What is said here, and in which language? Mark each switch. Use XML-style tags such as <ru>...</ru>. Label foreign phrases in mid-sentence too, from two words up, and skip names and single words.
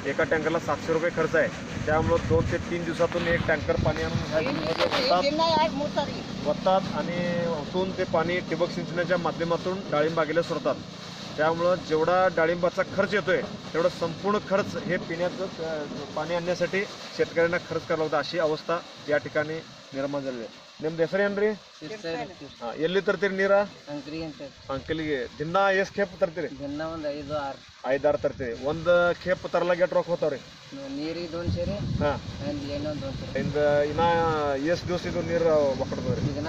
<mr>एका टँकरला 700 रुपये खर्च आहे। त्यामुळे 2 ते 3 दिवसातून एक टँकर पाणी आणून ह्या विहिरीमध्ये ओततात आणि ओतून ते पाणी ठिबक सिंचनाच्या माध्यमातून डाळिंब बागेला सोडतात। त्यामुळं जेवढा डाळिंबाचा खर्च येतोय तेवढा संपूर्ण खर्च हे पिण्याचं पाणी आणण्यासाठी शेतकऱ्यांना खर्च करावा लागतो, अशी अवस्था या ठिकाणी निर्माण झालेली आहे।</mr> <kn>ನಿಮ್ಮ ಹೆಸರು ಏನ್ರಿ? ಎಲ್ಲಿ ತರ್ತೀರಿ ನೀರ? ಅಂಕಲಿಗೆ ದಿನ ಎಷ್ಟು ಖೇಪ್ ತರ್ತೀರಿ? ದಿನ ಒಂದು 5-6 ತರ್ತೀರಿ। ಒಂದು ಖೇಪ್ ತರಲಾಗ ಎಷ್ಟು ರೊಕ್ಕ ಹೋಗ್ತಾವ್ರಿ? ನೀರಿಗೆ 200 ರೀ। ಏನೋ 200 ಇನ್ನ ಎಷ್ಟು ದಿವಸ ಇದು ನೀರು ಒಕ್ಕಡ್ತದ್ರಿ?</kn>